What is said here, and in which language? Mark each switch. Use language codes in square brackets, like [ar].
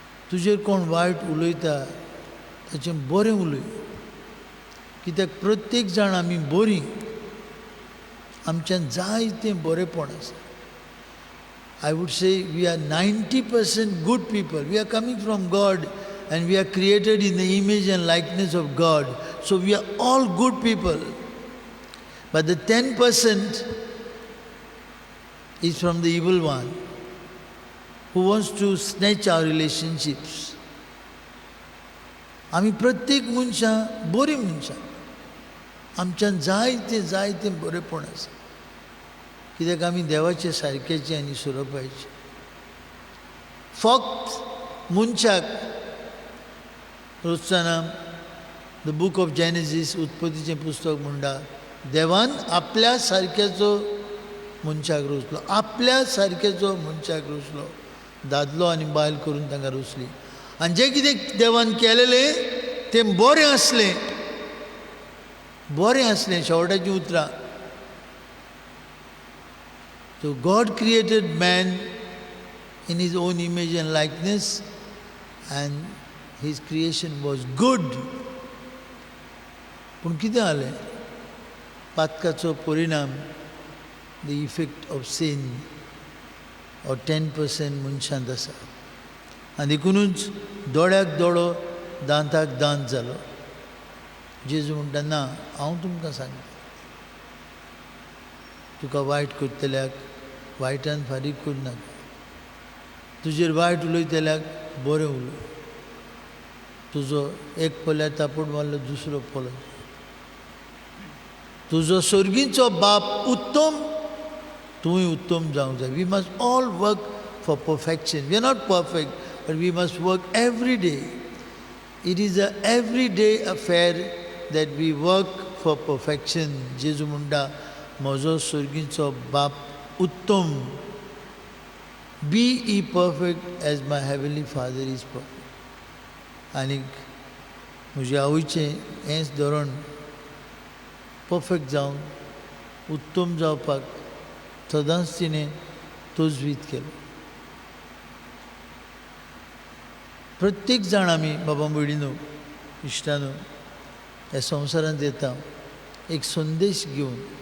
[gom] तुजेर कोण वायट उलयता ताचें बरें उलय, कित्याक प्रत्येक जाण आमी बरीं, आमच्यान जायतें बरेंपण आसा. [en] I would say we are 90% good people. We are coming from God and we are created in the image and likeness of God. So we are all good people. But the 10% is from the evil one who wants to snatch our relationships. [gom] आमी प्रत्येक मनशां बरीं मनशां, आमच्यान जायतें जायतें बरेंपण आसा, कित्याक आमी देवाचे सारकेचे आनी सुरोपायचे. फक्त मनशाक रोजचाना [en] the book of Genesis, [gom] उत्पत्तीचें पुस्तक म्हणटा देवान आपल्या सारक्याचो मनशाक रोचलो, आपल्या सारक्याचो मनशाक रोचलो, दादलो आनी बायल करून तांकां रोचली. आनी जें कितें देवान केलेलें तें बरें आसलें, बरें आसलें. शेवटाचीं उतरां. [en] So God created man in his own image and likeness, and his creation was good. [gom] पूण कितें जालें? पातकाचो परिणाम, [en] the effect of sin, [gom] or 10% मनशांत आसा. आनी देखूनच दोळ्याक दोळो, दांताक दांत जालो. जेजू म्हणटा ना, हांव तुमकां सांगता, तुका वायट करतल्याक वायटान फारीक करूं नाका, तुजेर वायट उलयतल्याक बरें उलय. तुजो एक पोल्यार तापड मारलो दुसरो पोलो, तुजो सर्गीचो बाप उत्तम, तूंय उत्तम जावंक जाय. [en] We must all work for perfection. We are not perfect, but we must work every day. It is a everyday affair that we work for perfection. [gom] जेजू म्हणटा म्हजो सर्गीचो बाप उत्तम. [en] Be ye perfect as my heavenly Father is perfect. [gom] आनीक म्हज्या आवयचें हेंच धोरण, perfect जावन उत्तम जावपाक सदांच तिणें तोजवीत केलो. प्रत्येक जाण आमी बाबा भयणीनो, इश्टानो, ह्या संवसारांत येता एक संदेश घेवन.